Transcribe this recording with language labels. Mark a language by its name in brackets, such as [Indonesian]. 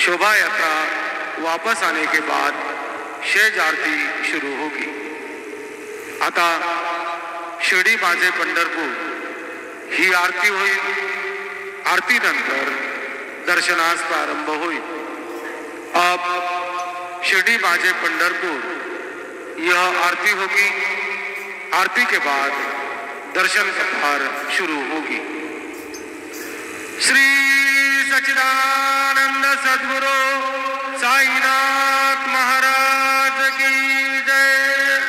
[Hindi] शोभा यात्रा वापस आने के बाद शेज आरती शुरू होगी। [Marathi] आता शिर्डी माझे पंढरपूर ही आरती होईल। आरती नंतर दर्शनास प्रारंभ होईल। [Hindi] अब शिर्डी माझे पंढरपुर यह आरती होगी। आरती के बाद दर्शन कथार शुरू होगी। श्री सच्चिदानंद सद्गुरु साईनाथ महाराज की जय।